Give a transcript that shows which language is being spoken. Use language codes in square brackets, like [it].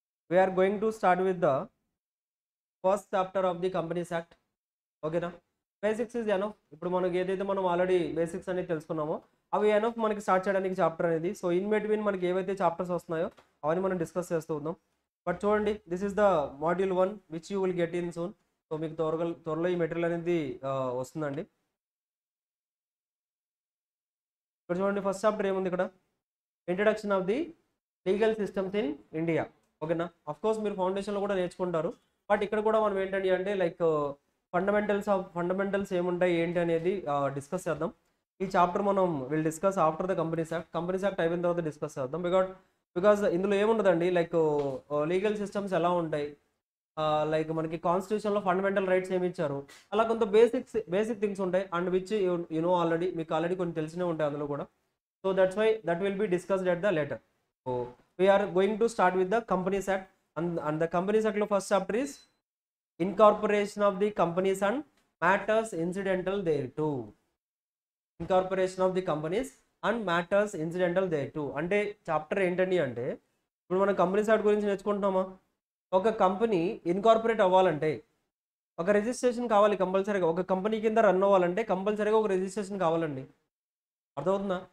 [en] We are going to start with the first chapter of the Companies Act. ఓకేనా? Basics is enough. [te] ఇప్పుడు మనకి ఏదైతే మనం already basics అనేది తెలుసుకున్నామో అవి ఎనఫ్ మనకి స్టార్ట్ చేయడానికి చాప్టర్ అనేది. సో ఇన్ బిట్వీన్ మనకి ఏవైతే చాప్టర్స్ వస్తున్నాయో అవన్నీ మనం డిస్కస్ చేస్తూ ఉందాం. [en] But చూడండి, this is the module 1 which you will get in soon. [te] So మీకు త్వరలో ఈ మెటీరియల్ అనేది వస్తుందండి. ఇక్కడ చూడండి, [en] first chapter [te] ఏముంది ఇక్కడ? [en] Introduction of the legal systems in India. ఓకేనా? [te] అఫ్ కోర్స్ మీరు ఫౌండేషన్లో కూడా నేర్చుకుంటారు. బట్ ఇక్కడ కూడా మనం ఏంటంటే అంటే లైక్ ఫండమెంటల్స్ ఏముంటాయి ఏంటి అనేది డిస్కస్ చేద్దాం. ఈ చాప్టర్ మనం [en] will discuss after the companies act [te] అయిపోయిన తర్వాత డిస్కస్ చేద్దాం. బికాజ్ ఇందులో ఏముండదండి లైక్ లీగల్ సిస్టమ్స్ ఎలా ఉంటాయి, లైక్ మనకి కాన్స్టిట్యూషన్లో ఫండమెంటల్ రైట్స్ ఏమి ఇచ్చారు, అలా కొంత బేసిక్ థింగ్స్ ఉంటాయి. [en] and which you know already [te] మీకు ఆల్రెడీ కొన్ని తెలిసినవి ఉంటాయి అందులో కూడా. [en] So that's why that will be discussed at the later. So we are going to start with the Companies Act, and the Companies Act lo first chapter is incorporation of the companies and matters incidental thereto. Incorporation of the companies and matters incidental thereto [te] అంటే chapter ఏంటండి అంటే ఇప్పుడు మనం companies act గురించి నేర్చుకుంటున్నామా? ఒక company incorporate అవ్వాలంటే ఒక registration కావాలి కంపల్సరీగా. ఒక కంపెనీ కింద రన్ అవ్వాలంటే కంపల్సరీగా ఒక రిజిస్ట్రేషన్ కావాలండి. అర్థమవుతుందా?